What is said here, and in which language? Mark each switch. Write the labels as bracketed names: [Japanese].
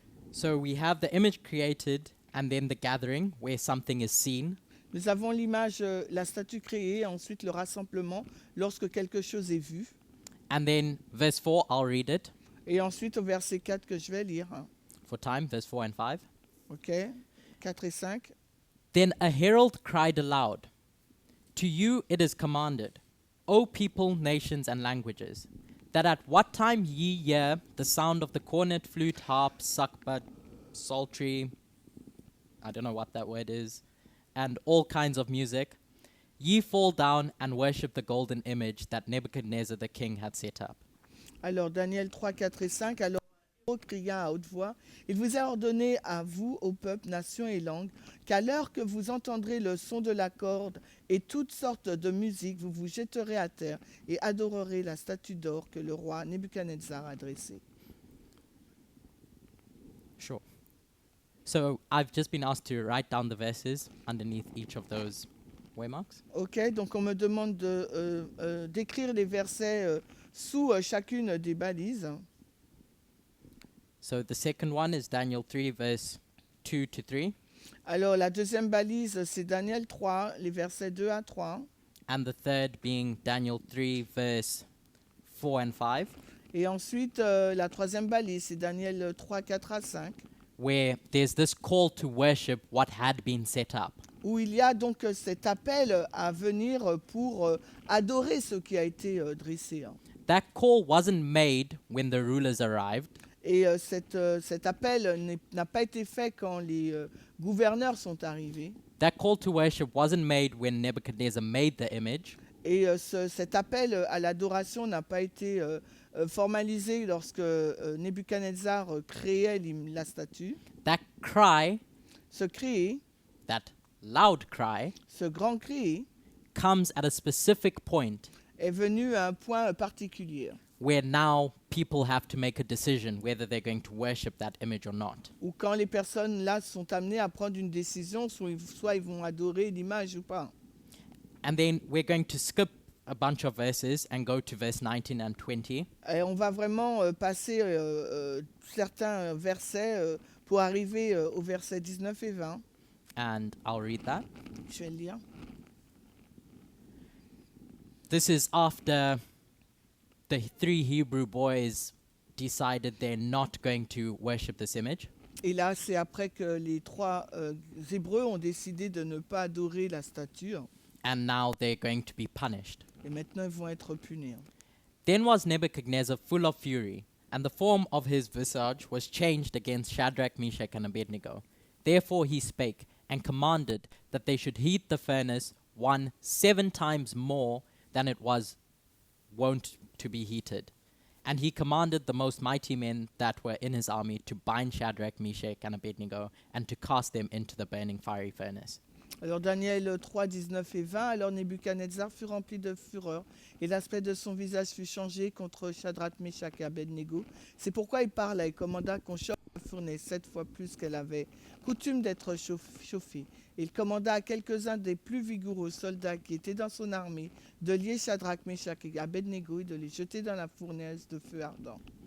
[English] So we have the image created and then the gathering where something is seen. [French] Nous avons l'image, la statue créée, ensuite le rassemblement lorsque quelque chose est vu. [English] And then verse 4, I'll read it [French] Et ensuite au verset 4 que je vais lire. [English] for time, verse 4 and 5. [French] OK? 4 et 5. [English] Then a herald cried aloud, "To you it is commanded, O people, nations, and languages, that at what time ye hear the sound of the cornet, flute, harp, sackbut, psaltery," I don't know what that word is, "and all kinds of music, ye fall down and worship the golden image that Nebuchadnezzar the king had set up." [French] Alors, Daniel 3, 4 et 5. Alors, le héros cria à haute voix: Il vous est ordonné à vous, ô peuple, nations et langues, qu'à l'heure que vous entendrez le son de la corde et toutes sortes de musique, vous vous jetterez à terre et adorerez la statue d'or que le roi Nebuchadnezzar a dressée. [English] Sure. So I've just been asked to write down the verses underneath each of those waymarks. [French] OK, donc on me demande d'écrire les versets sous chacune des balises. [English] So the second one is Daniel 3, verse 2 to 3. [French] Alors, la deuxième balise, c'est Daniel 3, les versets 2 à 3. [English] And the third being Daniel 3, verse 4 and 5, [French] Et ensuite, la troisième balise, c'est Daniel 3, 4 à 5, [English] where there's this call to worship what had been set up. [French] où il y a donc cet appel à venir pour adorer ce qui a été dressé. [English] That call wasn't made when the rulers arrived. [French] Et cet appel n'a pas été fait quand les gouverneurs sont arrivés. [English] That call to worship wasn't made when Nebuchadnezzar made the image. [French] Et cet appel à l'adoration n'a pas été formalisé lorsque Nebuchadnezzar créait la statue. [English] That cry, [French] Ce cri, [English] that loud cry, [French] ce grand cri, [English] comes at a specific point [French] est venu à un point particulier, [English] where now people have to make a decision whether they're going to worship that image or not. [French] Ou quand les personnes là sont amenées à prendre une décision, soit ils vont adorer l'image ou pas. [English] And then we're going to skip a bunch of verses and go to verse 19 and 20. [French] Et on va vraiment passer certains versets pour arriver au verset 19 et 20. [English] And I'll read that. [French] Je vais le lire. [English] This is after the 3 Hebrew boys decided they're not going to worship this image. [French] Et là, c'est après que les 3 Hébreux ont décidé de ne pas adorer la statue. [English] And now they're going to be punished. [French] Et maintenant, ils vont être punis. [English] Then was Nebuchadnezzar full of fury, and the form of his visage was changed against Shadrach, Meshach, and Abednego. Therefore he spake, and commanded that they should heat the furnace 7 times more than it was wont to be heated. And he commanded the most mighty men that were in his army to bind Shadrach, Meshach, and Abednego, and to cast them into the burning fiery furnace. [French] Alors Daniel 3, 19 et 20, alors Nebuchadnezzar fut rempli de fureur, et l'aspect de son visage fut changé contre Shadrach, Meshach et Abednego. C'est pourquoi il parla et commanda qu'on chauffe la fournaise 7 fois plus qu'elle avait coutume d'être chauffée. Il commanda à quelques-uns des plus vigoureux soldats qui étaient dans son armée de lier Shadrach, Meshach et Abednego et de les jeter dans la fournaise de feu ardent.